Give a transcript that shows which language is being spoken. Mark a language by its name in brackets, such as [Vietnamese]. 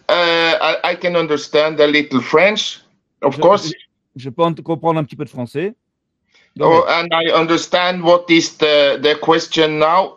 [English] I can understand a little French, of course. [French] Je peux comprendre un petit peu de français. [English] Oh, and I understand what is the question now.